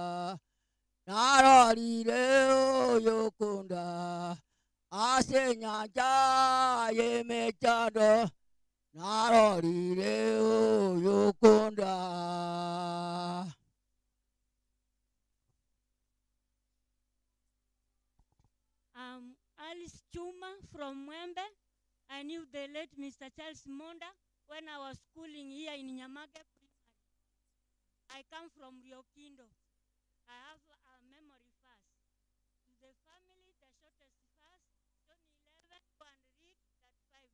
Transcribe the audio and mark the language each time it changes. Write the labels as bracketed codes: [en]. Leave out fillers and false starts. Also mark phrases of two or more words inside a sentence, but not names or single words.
[guz] narorire oyo konda ase nyanja yemechando narorire oyo konda. [en] Alice Chuma from Mwembe. I knew the late Mr. Charles Monda when I was schooling here in Nyamage Primary. I come from Riokindo. I have a memory verse. To the family, the shortest verse, John 11, and read that 5.